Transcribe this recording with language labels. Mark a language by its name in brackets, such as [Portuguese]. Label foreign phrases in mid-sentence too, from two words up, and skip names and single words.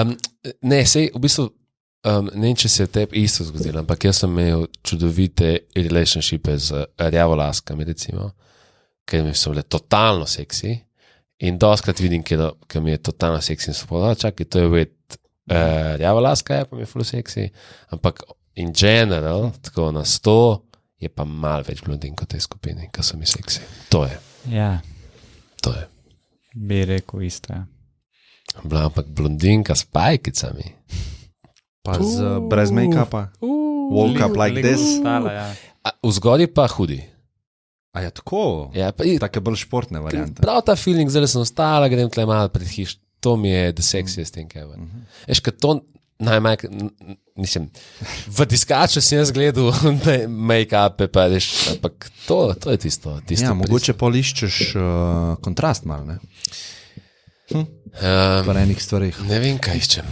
[Slovenian] Ne, sej v bistvu, ne vem, če se je tebi isto zgodilo, ampak jaz sem imel čudovite relationshipe z rjavolaskami, recimo, ker mi so bile totalno seksi In doskrat vidim, ki mi je totalno seksi in spoda, čakaj, to je rjava laska, pa mi je full seksi, ampak [English] in general, [Slovenian] tako na 100, je pa malo več blondink v tej skupini, ki so mi seksi. To je. Ja. To je. Bi rekel isto, ja. Ampak blondinka s pajkicami. Pa brez make-upa. [English] Woke up like this. [Slovenian] Stala, ja. V zgodi pa hudi. A je tako? Ja, take bolj športne variante. Prav ta feeling, zdaj sem ostala, grem tle malo pred hiš, to mi je [English] the sexiest thing ever. [Slovenian] Veš, kad to mislim, v diskaču sem jaz gledal make-upe, pa veš, ampak to je tisto. Ja, mogoče pol iščeš kontrast malo, ne? Pa na enih stvarih. Ne vem, kaj iščem.